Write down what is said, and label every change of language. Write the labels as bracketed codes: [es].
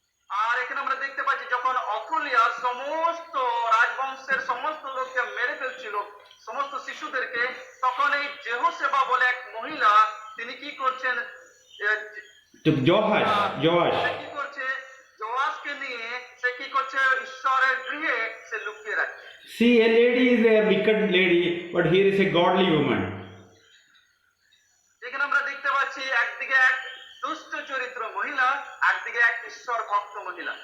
[bn] আর এখানে আমরা দেখতে পাচ্ছি যখন অথলিয়া সমস্ত রাজবংশের সমস্ত লোককে মেরে ফেলছিল, সমস্ত শিশুদেরকে, তখন এই জেহোশেবা বলে এক মহিলা, তিনি কি করছেন, [en] To Joash. [bn] সে কি করছে, জোয়াসকে নিয়ে সে কি করছে, ঈশ্বরের গৃহে সে লুকিয়ে রাখছে। [en] See, a lady is a wicked lady, but here is a godly woman. [bn] এখানে আমরা দেখতে পাচ্ছি একদিকে এক দুষ্ট চরিত্র মহিলা, একদিকে এক ঈশ্বর ভক্ত মহিলা।